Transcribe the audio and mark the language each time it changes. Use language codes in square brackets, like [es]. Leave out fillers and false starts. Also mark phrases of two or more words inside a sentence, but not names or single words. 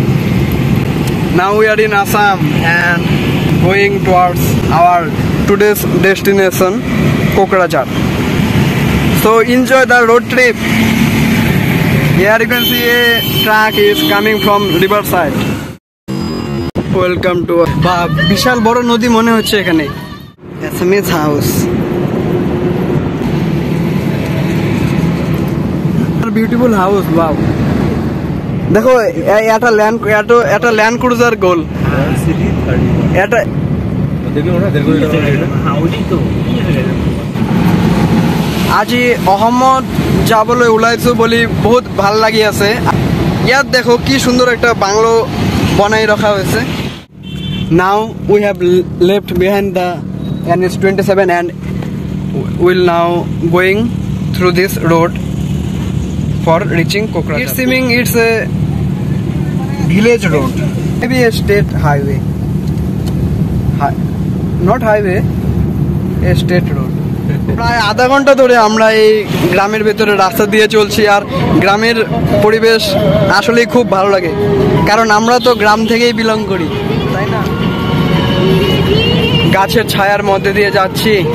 [en] Now we are in Assam and going towards our today's destination Kokrajhar. So enjoy the road trip. Here you can see a truck is coming from riverside. Welcome to [bn] বিশাল বড় নদী মনে হচ্ছে এখানে। [en] SMS house, beautiful house. [bn] ওয়াও, দেখো এটা ল্যান্ড ক্রুজার গোল। [as] এটা আজি অসমত যাবলৈ ওলাইছো বুলি বহুত ভাল লাগি আছে। [bn] ইয়াত দেখো কি সুন্দর একটা বাংলো বনাই রাখা হয়েছে। [en] Now we have left behind the NH27 and will now going through this road for reaching Kokrajhar. It's seeming it's a village road, maybe a state highway. Not highway, a state road. [bn] প্রায় আধা ঘন্টা ধরে আমরা এই গ্রামের ভেতরে রাস্তা দিয়ে চলছি, আর গ্রামের পরিবেশ আসলেই খুব ভালো লাগে, কারণ আমরা তো গ্রাম থেকেই বিলং করি, তাই না? গাছের ছায়ার মধ্যে দিয়ে যাচ্ছি।